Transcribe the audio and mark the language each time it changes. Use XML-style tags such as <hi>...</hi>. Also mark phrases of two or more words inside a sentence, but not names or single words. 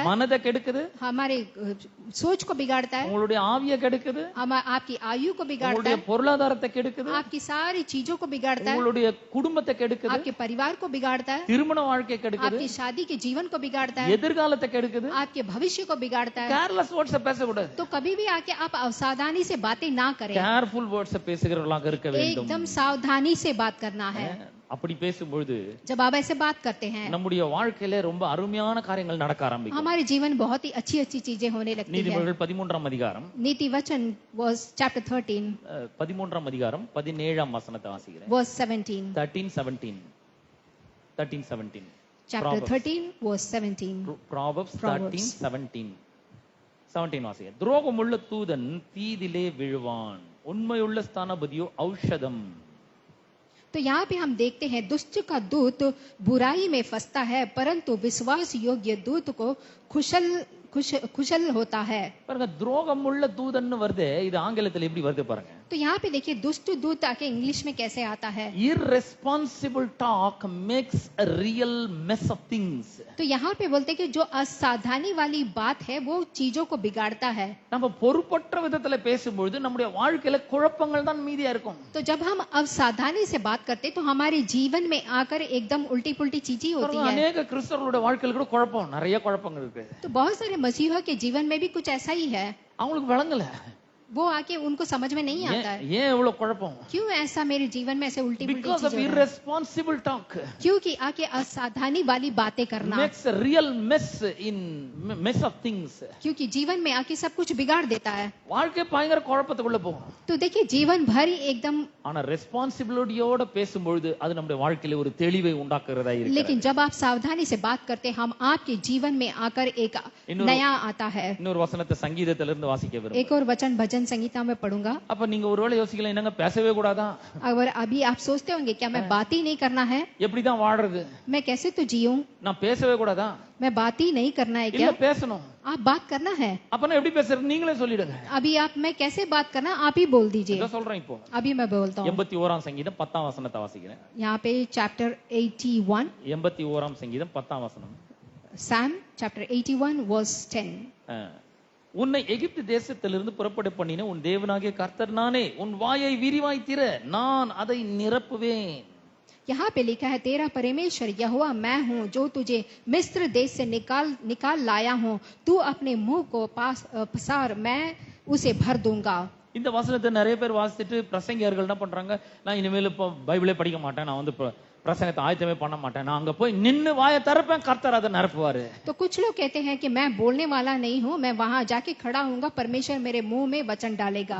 <ta>மனதை கெடுக்குது,</ta> <hi>हमारे सोच को बिगाड़ता है,</hi> <ta>உங்களுடைய ஆவியை கெடுக்குது,</ta> <hi>आपकी आयु को बिगाड़ता</hi> <ta>உங்களுடைய</ta> <hi>है,</hi> <ta>பொருளாதாரத்தை கெடுக்குது,</ta> <hi>आपकी सारी चीजों को बिगाड़ता है,</hi> <ta>உங்களுடைய குடும்பத்தை கெடுக்குது,</ta> <hi>आपके परिवार को बिगाड़ता है,</hi> <ta>திருமண வாழ்க்கையை கெடுக்குது,</ta> <hi>आपकी शादी के जीवन को बिगाड़ता है,</hi> <ta>எதிர்காலத்தை கெடுக்குது.</ta> <hi>आपके भविष्य को बिगाड़ता है।</hi> <en>careless words</en> <ta>பேசக்கூடாது.</ta> <hi>तो कभी भी आके आप असावधानी से बातें ना करें,</hi> <en>careful words</en> <ta>பேசுகிறவர்களாக இருக்க வேண்டும்.</ta> <hi>एकदम सावधानी से बात करना है।</hi> <ta>அப்படி பேசும்பொழுது</ta> <hi>जब आप ऐसे बात करते हैं</hi> <ta>நம்முடைய வாழ்க்கையில ரொம்ப அருமையான காரியங்கள் நடக்க ஆரம்பிக்கும்.</ta> <hi>हमारे जीवन बहुत ही अच्छी अच्छी चीजें होने लगती है।</hi> <ta>நீதிமொழிகள் 13ஆம் அதிகாரம்,</ta> <hi>नीति वचन</hi> <en>was chapter 13</en> <ta>13ஆம் அதிகாரம் 17ஆம் வசனத்தை வாசிக்கிறேன்.</ta> <en>verse 17 13:17 chapter 13 verse 17 Proverbs Proverbs.</en> <ta>13:17 வாசிக்கிறேன். துரோகமுள்ள தூதன் தீதிலே விழுவான், உண்மையுள்ள ஸ்தானபதியோ ஔஷதம்.</ta> <hi>तो यहाँ पे हम देखते हैं दुष्ट का दूत बुराई में फंसता है परंतु विश्वास योग्य दूत को कुशल होता है।</hi> <ta>பாருங்க, துரோகமுள்ள தூதன் வருது, இது ஆங்கிலத்தில் எப்படி வருது பாருங்க.</ta> <hi>तो यहाँ पे देखिए दुष्ट दूत आके इंग्लिश में कैसे आता है।</hi> <en>Irresponsible talk makes a real mess of things.</en> <hi>तो यहाँ पे बोलते हैं कि जो असावधानी वाली बात है वो चीजों को बिगाड़ता है।</hi> <ta>நம்ம பொறுப்பற்ற விதத்துல பேசும்பொழுது நம்முடைய வாழ்க்கையில குழப்பங்கள் தான் மீதியா இருக்கும்.</ta> <hi>तो जब हम असावधानी से बात करते तो हमारे जीवन में आकर एकदम उल्टी पुल्टी चीजें होती है।</hi> <ta>अनेक கிறிஸ்தவர்களுடைய வாழ்க்கையில கூட குழப்பம், நிறைய குழப்பங்கள் இருக்கு.</ta> <hi>तो बहुत सारे मसीहा के जीवन में भी कुछ ऐसा ही है।</hi> <ta>அவங்களுக்கு விளங்கல,</ta> <hi>वो आके उनको समझ में नहीं आता है</hi> <ta>ஏன் இவ்வளவு குழப்பம்.</ta> <hi>क्यों ऐसा मेरे जीवन में ऐसे उल्टी पुल्टी</hi> <en>Because of</en> <hi>चीजें हो रही हैं?</hi> <en>irresponsible talk</en> <hi>क्योंकि आके असावधानी वाली बातें करना,</hi> <en>makes a real mess of things.</en> <hi>क्योंकि जीवन में आके सब कुछ बिगाड़ देता है।</hi> <ta>வாழ்க்கை பயங்கர குழப்பத்துக்குள்ள போகும்.</ta> <hi>तो देखिए जीवन भर ही एकदम,</hi> <ta>ஆனா ரெஸ்பான்சிபிலிட்டியோட பேசும்பொழுது அது நம்முடைய வாழ்க்கையில ஒரு தெளிவை உண்டாக்குறதா இருக்கு.</ta> <hi>लेकिन जब आप सावधानी से बात करते हम आपके जीवन में आकर एक नया आता है।</hi> <ta>இன்னொரு வசனத்தை சங்கீதத்துல இருந்து வாசிக்க விரும்புறேன்.</ta> <hi>एक और वचन भजन संगीता में पढ़ूंगा।</hi> <ta>அப்ப நீங்க ஒருவேளை யோசிக்கலாம், என்னங்க பேசவே கூடாதா?</ta> <hi>अगर अभी आप सोचते होंगे क्या मैं बात ही नहीं करना है,</hi> <ta>எப்படிதான் வாழ்றது,</ta> <hi>मैं कैसे तो जीऊं,</hi> <ta>நான் பேசவே கூடாதா?</ta> <hi>मैं बात ही नहीं करना है</hi> <ta>இல்ல</ta> <hi>क्या?</hi> <ta>பேசணும்.</ta> <hi>आप बात करना है।</hi> <ta>அப்ப நான் எப்படி பேசுறது நீங்களே சொல்லிடுங்க.</ta> <hi>अभी आप मैं कैसे बात करना आप ही बोल दीजिए।</hi> <ta>இத சொல்றேன் இப்போ.</ta> <hi>अभी मैं बोलता हूँ।</hi> <ta>81ஆம் சங்கீதம் 10ஆம் வசனத்தை வாசிக்கிறேன்.</ta> <hi>यहाँ पे चैप्टर 81</hi> <ta>81ஆம் சங்கீதம் 10ஆம் வசனம்.</ta> <en>Psalm chapter 81 verse 10</en> <ta>உன்னை எகிப்து தேசத்திலிருந்து புறப்பட பண்ணின உன் தேவனாகிய கர்த்தர் நானே, உன் வாயை விரிவாய் திற, நான் அதை நிரப்புவேன்.</ta> <hi>यहाँ पे लिखा है, तेरा परमेश्वर यहोवा मैं हूँ जो तुझे मिस्र देश से निकाल लाया हूँ। तू अपने मुंह को पसार, मैं उसे भर दूंगा।</hi> <ta>இந்த வசனத்தை நிறைய பேர் வாசிச்சுட்டு பிரசங்கியார்கள் என்ன பண்றாங்க, நான் இனிமேல் இப்போ பைபிளே படிக்க மாட்டேன், நான் வந்து பிரசங்கத்தை ஆயத்தமே பண்ண மாட்டேன், நான் அங்க போய் நின்னு வாயை திறப்பேன், கர்த்தர் அதை நிரப்புவாரு.</ta> <hi>तो कुछ लोग कहते हैं कि मैं बोलने वाला नहीं हूँ, मैं वहां जाके खड़ा हूँगा, परमेश्वर मेरे मुंह में वचन डालेगा।</hi>